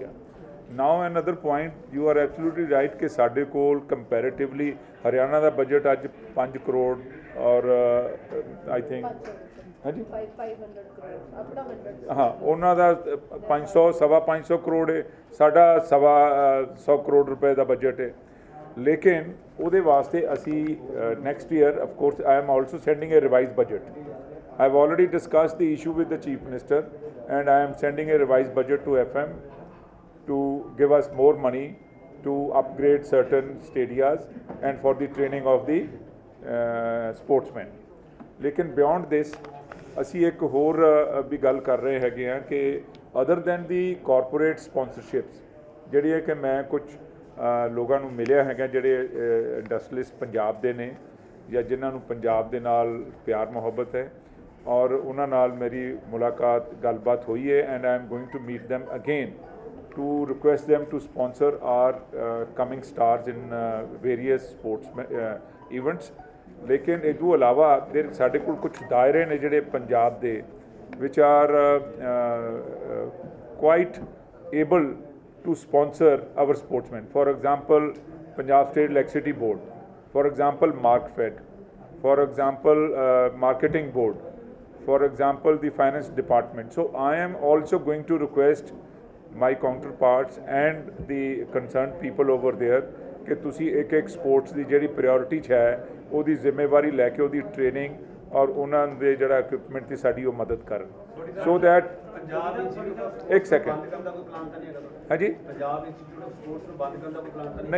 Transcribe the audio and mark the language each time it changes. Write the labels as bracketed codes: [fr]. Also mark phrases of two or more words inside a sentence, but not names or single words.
[en] Now another point, you are absolutely right [pa] ਕਿ ਸਾਡੇ ਕੋਲ ਕੰਪੈਰੇਟਿਵਲੀ ਹਰਿਆਣਾ ਦਾ ਬਜਟ ਅੱਜ 5 ਕਰੋੜ ਔਰ [en] I think [pa] ਹਾਂਜੀ 500 ਕਰੋੜ ਆਪਣਾ 100 ਹਾਂ ਉਹਨਾਂ ਦਾ 500 ਸਵਾ 500 ਕਰੋੜ ਹੈ, ਸਾਡਾ 125 ਕਰੋੜ ਰੁਪਏ ਦਾ ਬਜਟ ਹੈ। ਲੇਕਿਨ ਉਹਦੇ ਵਾਸਤੇ ਅਸੀਂ [en] next year of course I am also sending a revise budget. I have already discussed the issue with the Chief Minister, and I am sending a revised budget to FM to give us more money to upgrade certain stadiums and for the training of the sportsmen. लेकिन beyond this, [pa] ਅਸੀਂ ਇੱਕ ਹੋਰ ਵੀ ਗੱਲ ਕਰ ਰਹੇ ਹੈਗੇ ਹਾਂ ਕਿ [en] other than the corporate sponsorships, [pa] ਜਿਹੜੀ ਹੈ ਕਿ ਮੈਂ ਕੁਝ ਲੋਕਾਂ ਨੂੰ ਮਿਲਿਆ ਹੈਗਾ ਜਿਹੜੇ ਇੰਡਸਟਰੀਲਿਸਟ ਪੰਜਾਬ ਦੇ ਨੇ ਜਾਂ ਜਿਨ੍ਹਾਂ ਨੂੰ ਪੰਜਾਬ ਦੇ ਨਾਲ ਪਿਆਰ ਮੁਹੱਬਤ ਹੈ, ਔਰ ਉਹਨਾਂ ਨਾਲ ਮੇਰੀ ਮੁਲਾਕਾਤ ਗੱਲਬਾਤ ਹੋਈ ਹੈ, [en] and I am going to meet them again to request them to sponsor our coming stars in various sports events. [pa] ਲੇਕਿਨ ਇਹ ਤੋਂ ਇਲਾਵਾ ਸਾਡੇ ਕੋਲ ਕੁਝ ਦਾਇਰੇ ਨੇ ਜਿਹੜੇ ਪੰਜਾਬ ਦੇ [en] which are quite able to sponsor our sportsmen. For example, Punjab State Electricity Board, for example MarkFed, for example Marketing Board, for example the Finance Department. So I am also going to request my counterparts and the concerned people over there [pa] ਕਿ ਤੁਸੀਂ ਇੱਕ ਸਪੋਰਟਸ ਦੀ ਜਿਹੜੀ ਪ੍ਰਾਇੋਰਟੀ 'ਚ ਹੈ ਉਹਦੀ ਜ਼ਿੰਮੇਵਾਰੀ ਲੈ ਕੇ ਉਹਦੀ ਟ੍ਰੇਨਿੰਗ ਔਰ ਉਹਨਾਂ ਦੇ ਜਿਹੜਾ ਇਕਵਿਪਮੈਂਟ ਦੀ ਸਾਡੀ ਉਹ ਮਦਦ ਕਰਨ, [en] so that [pa] ਪੰਜਾਬ ਇੰਸਟੀਚਿਊਟ ਇੱਕ ਸੈਕਿੰਡ ਬੰਦ ਕਰਨ ਦਾ ਕੋਈ ਪਲਾਨ ਤਾਂ ਨਹੀਂ ਹੈਗਾ? ਹਾਂਜੀ ਪੰਜਾਬ ਇੰਸਟੀਚਿਊਟ ਆਫ ਸਪੋਰਟਸ ਨੂੰ ਬੰਦ ਕਰਨ ਦਾ ਕੋਈ ਪਲਾਨ ਤਾਂ ਨਹੀਂ?